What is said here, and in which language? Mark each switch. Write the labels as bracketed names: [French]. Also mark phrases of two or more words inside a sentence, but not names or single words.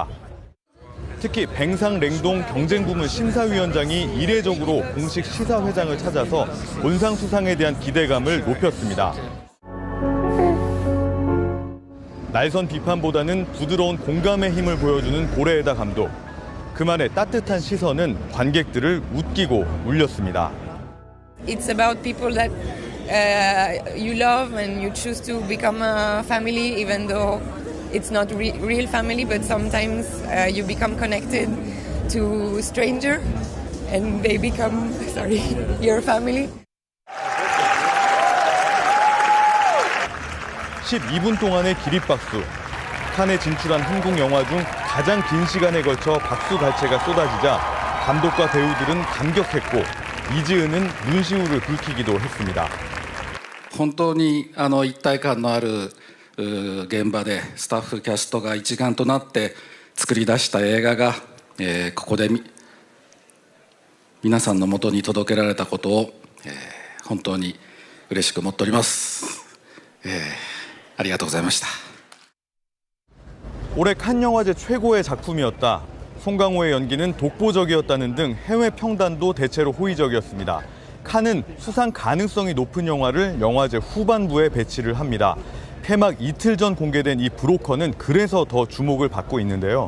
[Korean] 특히 뱅상랭동 경쟁부문 심사위원장이 이례적으로 공식 시사회장을 찾아서 본상 수상에 대한 기대감을 높였습니다. 날선 비판보다는 부드러운 공감의 힘을 보여주는 고레에다 감독. 그만의 따뜻한 시선은 관객들을 웃기고 울렸습니다. [English] It's about people that you love and you choose to become a family, even though it's not real family. But sometimes you become connected to a stranger, and they become, your family. [Korean] 12분 동안의 기립박수. 칸에 진출한 한국 영화 중 가장 긴 시간에 걸쳐 박수 갈채가 쏟아지자 감독과 배우들은 감격했고 이지은은 눈시울을 붉히기도 했습니다. [Japanese] 本当に一体感のある現場でスタッフキャストが一丸となって作り出した映画がここで皆さんの元に届けられたことを本当に嬉しく思っております。ありがとうございました。 [Korean] 올해 칸 영화제 최고의 작품이었다. 송강호의 연기는 독보적이었다는 등 해외 평단도 대체로 호의적이었습니다. 칸은 수상 가능성이 높은 영화를 영화제 후반부에 배치를 합니다. 폐막 이틀 전 공개된 이 브로커는 그래서 더 주목을 받고 있는데요.